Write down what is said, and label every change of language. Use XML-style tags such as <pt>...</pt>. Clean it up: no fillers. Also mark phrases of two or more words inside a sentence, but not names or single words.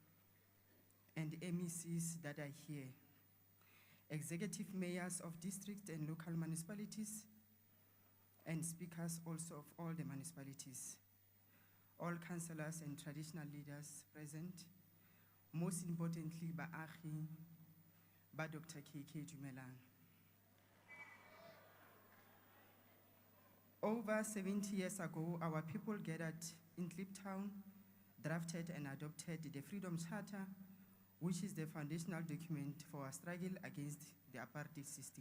<en>Mohono, and MECs that are here, executive mayors of districts and local municipalities, and speakers also of all the municipalities, all councillors and traditional leaders present, most importantly,</en> <tn>baagi, ba Dr. KK Dumelang.</tn> <en>Over 70 years ago, our people gathered in Kliptown, drafted and adopted the Freedom Charter, which is the foundational document for our struggle against the apartheid system.</en>